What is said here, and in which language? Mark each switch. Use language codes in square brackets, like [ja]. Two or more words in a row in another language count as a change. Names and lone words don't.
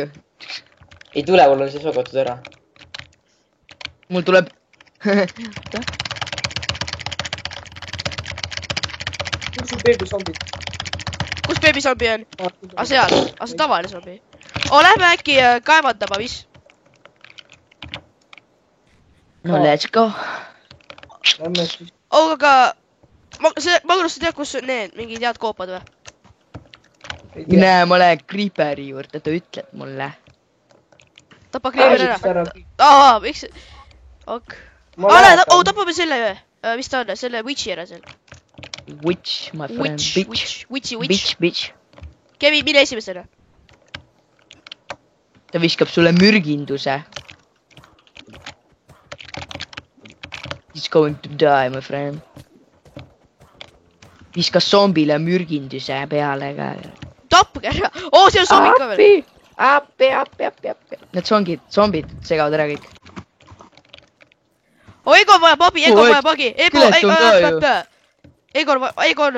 [et] Ei tule, mul on see sogotud ära. Mul tuleb... Kus sul beebisombid? Kus beebisombi on? A seal, see tavaline zombi. Lähme äkki kaevandama, mis? [en] No let's go. [et] Lähme siis. Aga... Magnus, sa tead, kus on need mingid head koopad või? Näe, ma lähen Creeperi juurde, ta ütleb mulle. Tapa Creeper ära. Miks? Ok. Tapame selle ühe. Mis ta on? Selle Witchi ära seal. [en] Witch, my friend. [et] Witch. Kevin, mine esimesena. Ta viskab sulle mürginduse. [en] He's going to die, my friend. [et] Viskas zombile mürginduse peale ka. Tapke ära! See on zombid ka veel! Appi. Need zombid segavad ära kõik. Egon vajab abi! Egon!